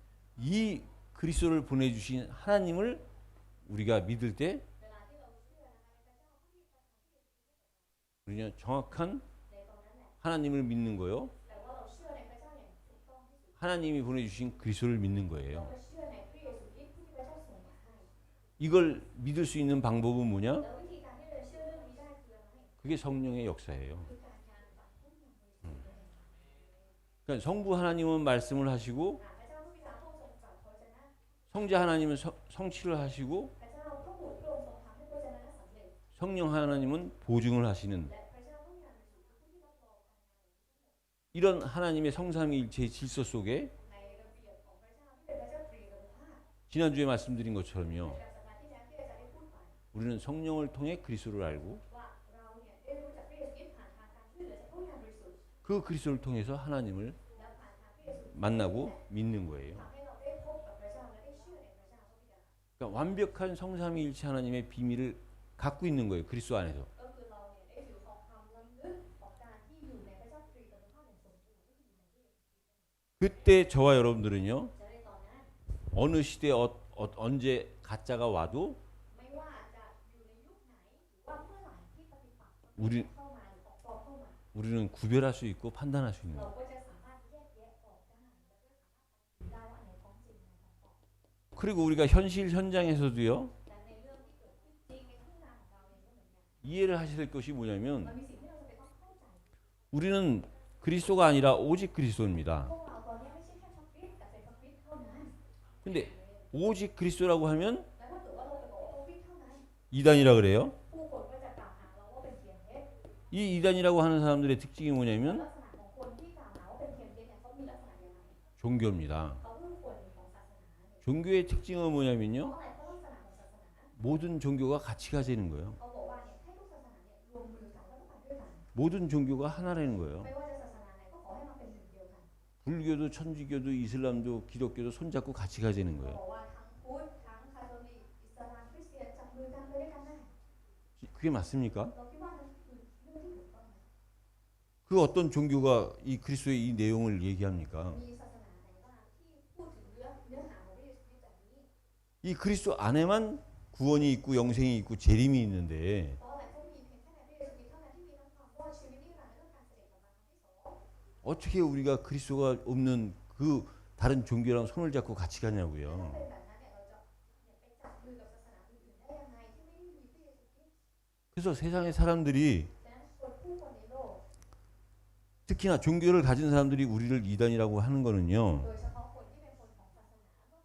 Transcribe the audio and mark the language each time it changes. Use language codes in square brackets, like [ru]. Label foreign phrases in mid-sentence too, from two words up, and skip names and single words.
[ko] 이 그리스도를 보내주신 하나님을 우리가 믿을 때 [th] เวลาที่เราเชื่อนะคะในพระเจ้าที่ประทานที่ [ko] 우리는 정확한 [th] ในตอนนั้นแหละ [ko] 하나님을 믿는 거요. [th] แต่ว่าเราเชื่อในพระเจ้าอย่างถูกต้องที่สุด [ko] 하나님이 보내주신 그리스도를 믿는 [th] เรา [ko] 거예요. [th] ก็เชื่อในพระเยซูคริสต์ที่พระเจ้าส่งมาให้ [ko] 이걸 믿을 수 있는 방법은 뭐냐? [th] แล้ววิธีการที่เราจะเชื่อเรื่องนี้ได้คืออะไร [ko] 그게 성령의 역사예요. [th] คือการงานฝันพุ่งอย่างบริสุทธิ์เลย [ko] 그러니까 성부 하나님은 말씀을 하시고 [th] พระเจ้าพระบิดาพระองค์ทรงตรัสพระวจนะ [ko] 성자 하나님은 성취를 하시고 [th] พระเจ้าพระบุตรพระองค์ทรงทำให้พระวจนะนั้นสำเร็จ [ko] 성령 하나님은 보증을 하시는 [th] และพระเจ้าพระบิดาเป็นผู้ที่รับรองการงาน [ko] 이런 하나님의 성삼위일체의 질서 속에 [th] ในระเบียบของพระเจ้าที่เป็นพระเจ้าตรีกภาพ [ko] 지난주에 말씀드린 것처럼요. [th] ในสัปดาห์ที่แล้วที่อาจารย์ได้พูดไป [ko] 우리는 성령을 통해 그리스도를 알고 [th] ว่าเราเนี่ยได้รู้จักพระเยซูคริสต์ผ่านทางการช่วยเหลือจากพระวิญญาณบริสุทธิ์ [ko] 그 그리스도를 통해서 하나님을 [th] และผ่านทางพระเยซูคริสต์ [ko] 만나고 믿는 거예요. [th] ทำให้เราได้พบกับพระเจ้าและได้เชื่อในพระเจ้าพระบิดา [ko] 그러니까 완벽한 성삼위일체 하나님의 비밀을 갖고 있는 거예요. 그리스도 안에서. [th] ก็คือเราเนี่ยได้ถือของความล้ำลึกของการที่อยู่ในพระเจ้าตรีกภาพอย่างสมบูรณ์ก็คืออยู่ในพระเยซูคริสต์ [ko] 그때 저와 여러분들은요. [th] จะได้ตอนนั้น [ko] 어느 시대 언제 가짜가 와도 [th] ไม่ว่าจะอยู่ในยุคไหนหรือว่าเมื่อไหร่ที่ปฏิปักษ์ [ko] 우리 [th] เข้ามาหรือของปลอมเข้ามา [ko] 우리는 구별할 수 있고 판단할 수 있는 [th] เรา [ko] 거예요. [th] ก็จะสามารถแยกแยะออกได้และก็สามารถตัดสินได้ว่าอันไหนของจริงอันไหนของปลอม [ko] 그리고 우리가 현실 현장에서도요. [th] แต่ในเรื่องที่เกิดขึ้นจริงในทุ่งนาของเราเองก็เหมือนกัน [ko] 이해를 하실 것이 [th] มัน [ko] 뭐냐면 [th] มีสิ่งที่เราจะเป็นต้องเข้าใจ [ko] 우리는 그리스도가 아니라 오직 그리스도입니다. [th] พวกเราตอนนี้ไม่ใช่แค่พระคริสต์แต่เป็นพระคริสต์เท่านั้น [ko] 근데 오직 그리스도라고 하면 [th] และถ้าเกิดว่าเราจะบอกว่าพระคริสต์เท่านั้น [ko] 이단이라 그래요. [th] ผู้คนก็จะกล่าวหาเราว่าเป็นเทียมเท็จ [ko] 이 이단이라고 하는 사람들의 특징이 [th] ลั [ko] 뭐냐면 [th] กษณะของคนที่กล่าวหาว่าเป็นเทียมเท็จเนี่ยเขามีลักษณะยังไง [ko] 종교입니다. [th] เขาคือคนของศาสนาเนี่ย [ko] 종교의 특징은 [th] เพราะ [ko] 뭐냐면요. [th] อะไรเพราะลักษณะของศาสนา [ko] 모든 종교가 같이 가지는 거예요. [th] เขาบอกว่าเนี่ยให้ทุกศาสนาเนี่ยรวมมือกันแล้วก็ไปด้วยกัน [ko] 모든 종교가 하나라는 거예요. [th] ไม่ว่าจะศาสนาไหนก็ขอให้มาเป็นหนึ่งเดียวกัน [ko] 불교도 천주교도 이슬람도 기독교도 손잡고 같이 가지는 [th] เขา [ko] 거예요. [th] บอกว่าทั้งพุทธทั้งคาทอลิกอิสลามคริสเตียนจับมือกันไปด้วยกันได้ [ko] 그게 맞습니까? [th] เราคิดว่านั่นคือเรื่องที่ถูกต้องไหม [ko] 그 어떤 종교가 이 그리스도의 이 내용을 얘기합니까? [th] มีศาสนาไหนบ้างที่พูดถึงเนื้อหาของพระเยซูคริสต์แบบนี้ [ko] 이 그리스도 안에만 구원이 있고 영생이 있고 재림이 있는데 [th] เพราะอะไรก็มีเพียงแค่ในพระเยซูคริสต์เท่านั้นที่มีทั้งความรอดชีวิตนิรันดร์และก็การเสด็จกลับมาครั้งที่สอง [ko] 어떻게 우리가 그리스도가 없는 그 다른 종교랑 손을 잡고 같이 [th] ถ้า [ko] 가냐고요. [th] เป็นแบบนั้นเนี่ยเราจะเนี่ยไปจับมือกับศาสนาอื่นๆได้ยังไงที่ไม่ได้มีพระเยซูคริสต์ [ko] 그래서 세상의 사람들이 [th] ดังนั้นคนผู้คนในโลก [ko] 특히나 종교를 가진 사람들이 우리를 이단이라고 하는 거는요.